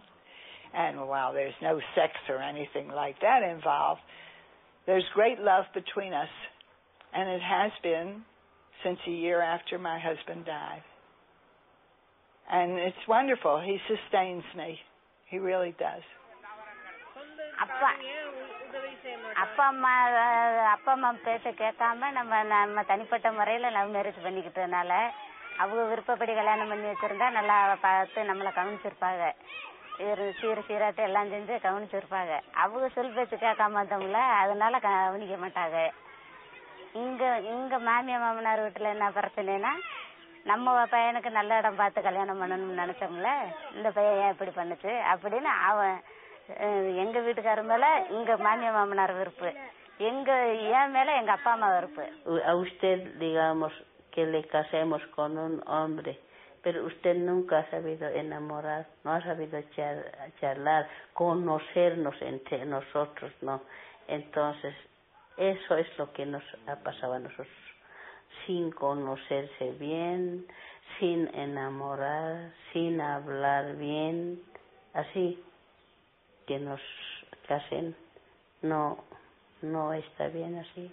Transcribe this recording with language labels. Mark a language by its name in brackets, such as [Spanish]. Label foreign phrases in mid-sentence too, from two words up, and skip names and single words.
[English] And while there's no sex or anything like that involved, there's great love between us. And it has been since a year after my husband died. And it's wonderful. He sustains me. He really does. [Tamil] அப்பா அம்மா பேச கேட்காம நம்ம தனிப்பட்ட முறையில் [English] love marriage [Tamil] பண்ணிக்கிட்டதுனால அவங்க விருப்பப்படி கல்யாணம் பண்ணி வச்சிருந்தா நல்லா பார்த்து நம்மளை கவனிச்சிருப்பாங்க, சீராட்டு எல்லாம் செஞ்சு கவனிச்சிருப்பாங்க. அவங்க சொல் பேச்சு கேட்காம வந்தவங்கள அதனால கவனிக்க மாட்டாங்க. இங்க மாமியா மாமனார் வீட்டுல என்ன பிரச்சனைனா, நம்ம பையனுக்கு நல்ல இடம் பார்த்து கல்யாணம் பண்ணணும்னு நினைச்சோம்ல, இந்த பையன் ஏன் இப்படி பண்ணுச்சு அப்படின்னு அவன் எங்க வீட்டுக்கார மேல இங்க மாமியா மாமனார் வெறுப்பு, என் மேல எங்க அப்பா அம்மா வெறுப்பு. [Spanish] A usted digamos que le casemos con un hombre, pero usted nunca ha sabido enamorar, no ha sabido charlar, conocernos entre nosotros, no. Entonces eso es lo que nos ha pasado a nosotros, sin conocerse bien, sin enamorar, sin hablar bien, así que nos casen, no está bien así.